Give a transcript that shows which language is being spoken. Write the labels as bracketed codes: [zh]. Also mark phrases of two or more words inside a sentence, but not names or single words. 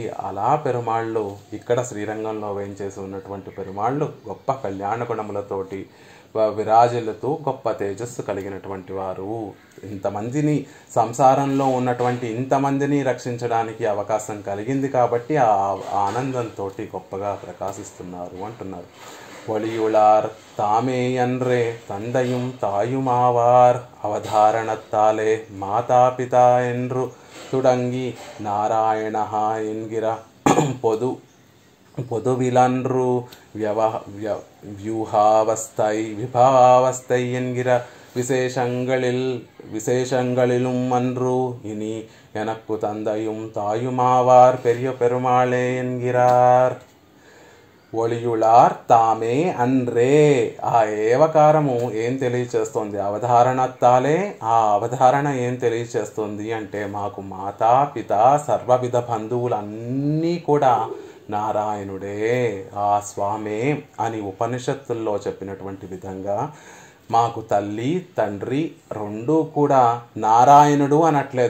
[te] అలా పెరుమాళ్ళు ఇక్కడ శ్రీరంగంలో వేయించేసి ఉన్నటువంటి పెరుమాళ్ళు గొప్ప కళ్యాణ గుణములతోటి విరాజిల్లుతూ గొప్ప తేజస్సు కలిగినటువంటి వారు. ఇంతమందిని సంసారంలో ఉన్నటువంటి ఇంతమందిని రక్షించడానికి అవకాశం కలిగింది కాబట్టి ఆ ఆనందంతో గొప్పగా ప్రకాశిస్తున్నారు అంటున్నారు. [ta] ஒளியுளார் தாமே அன்றே தந்தையும் தாயுமாவார் அவதாரணத்தாலே மாதா பிதா என்று துடங்கி நாராயணஹா என்கிற பொதுவிலன்று விபாவஸ்தை என்கிற விசேஷங்களிலும் அன்று இனி எனக்கு தந்தையும் தாயுமாவார் பெரிய பெருமாளே என்கிறார். ஒளியுளார் தாமே அன்றே, [te] ఆ ఏవకారము ఏం తెలియచేస్తుంది? అవధారణత్తాలే, ఆ అవధారణ ఏం తెలియచేస్తుంది అంటే మాకు మాతా పిత సర్వవిధ బంధువులన్నీ కూడా నారాయణుడే, ఆ స్వామే అని ఉపనిషత్తుల్లో చెప్పినటువంటి విధంగా మాకు తల్లి తండ్రి రెండూ కూడా నారాయణుడు అనట్లేదు.